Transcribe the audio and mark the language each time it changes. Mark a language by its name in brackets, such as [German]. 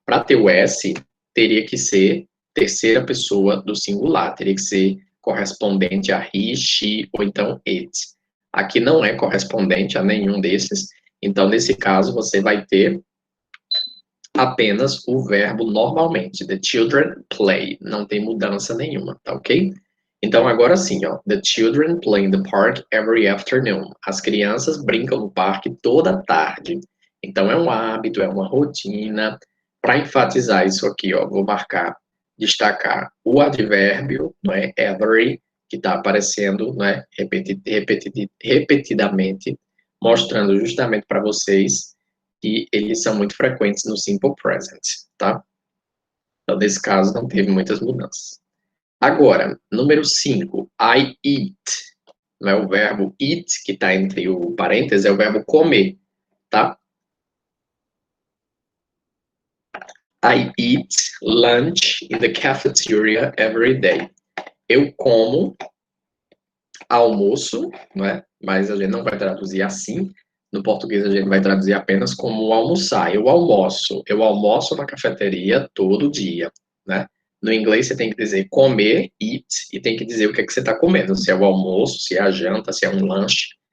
[Portuguese] Para ter o S, teria que ser terceira pessoa do singular, teria que ser correspondente a he, she ou então it. Aqui não é correspondente a nenhum desses, então, nesse caso, você vai ter apenas o verbo normalmente. [English] The children play. [Portuguese] Não tem mudança nenhuma, tá ok? Então, agora sim, ó. [English] The children play in the park every afternoon. [Portuguese] As crianças brincam no parque toda tarde. Então, é um hábito, é uma rotina. Para enfatizar isso aqui, ó, vou marcar, destacar o advérbio, não é? Every, que está aparecendo, não é? Repetidamente, mostrando justamente para vocês que eles são muito frequentes no Simple Present, tá? Então, nesse caso, não teve muitas mudanças. Agora, número 5, I eat. Não é o verbo eat, que está entre o parênteses, é o verbo comer, tá? [English] I eat lunch in the cafeteria every day. [Portuguese] Eu como almoço, não é? Mas a gente não vai traduzir assim. No português a gente vai traduzir apenas como almoçar. Eu almoço na cafeteria todo dia, né? No inglês você tem que dizer comer, eat, e tem que dizer o que é que você está comendo, se é o almoço, se é a janta, se é um lanche.